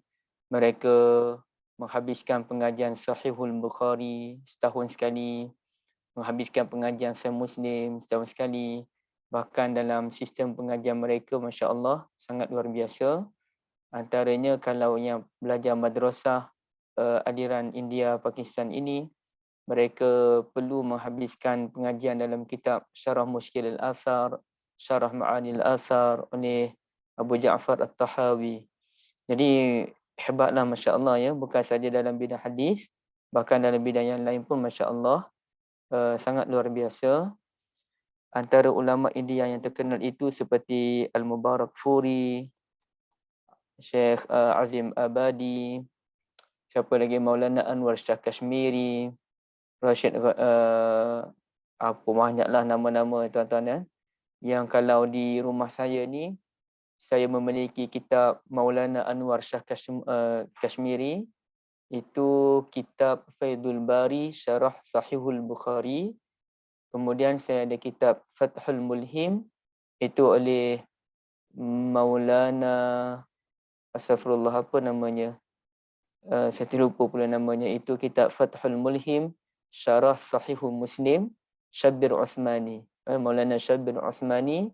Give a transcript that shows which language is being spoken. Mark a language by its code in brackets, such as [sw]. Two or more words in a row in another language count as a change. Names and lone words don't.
[ms] Mereka menghabiskan pengajian Sahihul Bukhari setahun sekali, menghabiskan pengajian Sahih Muslim setahun sekali. Bahkan dalam sistem pengajian mereka, Masya Allah, sangat luar biasa. Antaranya kalau yang belajar madrasah aliran India, Pakistan ini, mereka perlu menghabiskan pengajian dalam kitab Syarah Mushkil Al-Athar, Syarah Ma'ani Al-Athar oleh Abu Ja'far At-Tahawi. Jadi hebatlah Masya Allah ya, bukan saja dalam bidang hadis, bahkan dalam bidang yang lain pun Masya Allah sangat luar biasa. Antara ulama India yang terkenal itu seperti Al-Mubarakfuri, Syekh Azim Abadi, siapa lagi, Maulana Anwar Shah Kashmiri, Rashid, apa banyaklah nama-nama tuan-tuan ya. Yang kalau di rumah saya ni, saya memiliki kitab Maulana Anwar Shah Kashmiri, itu kitab Faidul Bari Syarah Sahihul Bukhari. Kemudian saya ada kitab Fathul Mulhim, itu oleh Maulana, astagfirullah, apa namanya, saya terlupa pula namanya. Itu kitab Fathul Mulhim Syarah Sahihul Muslim Syabir Uthmani, Maulana Syabir Uthmani.